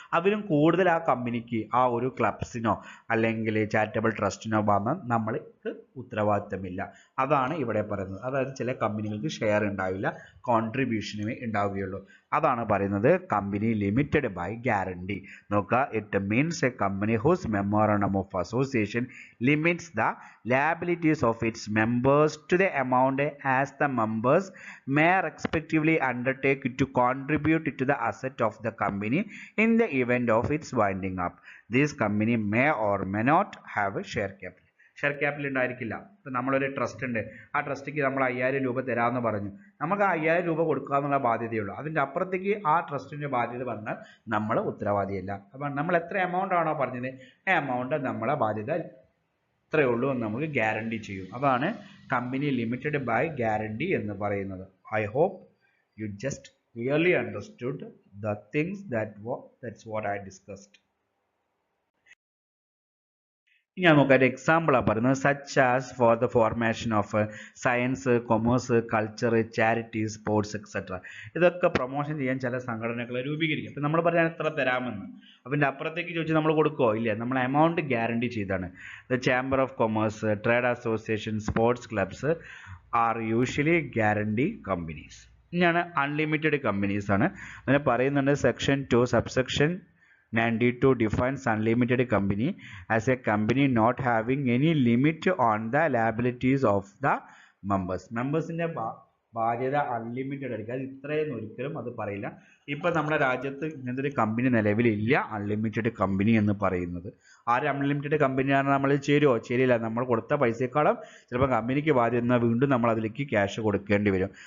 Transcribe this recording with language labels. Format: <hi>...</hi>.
<ml>അതിലും കൂടുതൽ ആ കമ്പനിക്ക് ആ ഒരു ക്ലബ്സിനോ അല്ലെങ്കിൽ ചാരിറ്റബിൾ ട്രസ്റ്റിനോ വന്നാൽ നമ്മൾക്ക് ഉത്തരവാദിത്തമില്ല. അതാണ് ഇവിടെ പറയുന്നത്. അതായത് ചില കമ്പനികൾക്ക് ഷെയർ ഉണ്ടാവില്ല, കോൺട്രിബ്യൂഷനുമേ ഉണ്ടാവുകയുള്ളൂ. അതാണ് പറയുന്നത് കമ്പനി ലിമിറ്റഡ് ബൈ ഗ്യാരണ്ടി. നോക്കുക,</ml> <en>It means a company whose memorandum of association limits the liabilities of its members to the amount as the members may respectively undertake to contribute to the asset of the company in the event of its winding up. This company may or may not have a share capital.</en> <ml>Share capital ഉണ്ടായിരിക്കില്ല. ഇപ്പം നമ്മളൊരു trust ഉണ്ട്, ആ ട്രസ്റ്റിക്ക് നമ്മൾ 5000 രൂപ തരാമെന്ന് പറഞ്ഞു. നമുക്ക് 5000 രൂപ കൊടുക്കുക എന്നുള്ള ബാധ്യതയുള്ളൂ. അതിൻ്റെ അപ്പുറത്തേക്ക് ആ ട്രസ്റ്റിൻ്റെ ബാധ്യത പറഞ്ഞാൽ നമ്മൾ ഉത്തരവാദിയല്ല. അപ്പം നമ്മൾ എത്ര എമൗണ്ട് ആണോ പറഞ്ഞത്, ആ എമൗണ്ട് നമ്മളെ ബാധ്യത ഇത്രയേ ഉള്ളൂ എന്ന് നമുക്ക് ഗ്യാരണ്ടി ചെയ്യും. അതാണ് കമ്പനി ലിമിറ്റഡ് ബൈ ഗ്യാരണ്ടി എന്ന് പറയുന്നത്.</ml> <en>I hope you just clearly understood the things that's what I discussed.</en> <ml>ഞാൻ നോക്കാം, ഒരു എക്സാമ്പിളാണ് പറയുന്നത്.</ml> <en>Such as for the formation of science, commerce, culture, charity, sports etcetera.</en> <ml>ഇതൊക്കെ പ്രൊമോഷൻ ചെയ്യാൻ ചില സംഘടനകളെ രൂപീകരിക്കും. ഇപ്പം നമ്മൾ പറയാൻ എത്ര തരാമെന്ന്, അപ്പം അപ്പുറത്തേക്ക് ചോദിച്ചാൽ നമ്മൾ കൊടുക്കുമോ? ഇല്ല, നമ്മൾ എമൗണ്ട് ഗ്യാരണ്ടി ചെയ്താണ്.</ml> <en>The chamber of commerce, trade association, sports clubs are usually guarantee companies.</en> <ml>ഇനിയാണ് അൺലിമിറ്റഡ് കമ്പനീസ് ആണ്. അങ്ങനെ പറയുന്നുണ്ട്</ml> <en>Section 2 subsection 92 defines unlimited company as a company not having any limit on the liabilities of the members.</en> <ml>മെമ്പേഴ്സിൻ്റെ ബാധ്യത unlimited ആയിരിക്കും. അത് ഇത്രയെന്ന് ഒരിക്കലും അത് പറയില്ല. ഇപ്പം നമ്മുടെ രാജ്യത്ത് ഇങ്ങനത്തെ ഒരു കമ്പനി നിലവിലില്ല, അൺലിമിറ്റഡ് കമ്പനി എന്ന് പറയുന്നത്. ആരും അൺലിമിറ്റഡ് കമ്പനിയാണ് നമ്മൾ ചേരുമോ? ചേരില്ല. നമ്മൾ കൊടുത്ത പൈസയെക്കാളും ചിലപ്പോൾ കമ്പനിക്ക് ബാധ്യത എന്നാൽ വീണ്ടും നമ്മൾ അതിലേക്ക് ക്യാഷ് കൊടുക്കേണ്ടി വരും.</ml>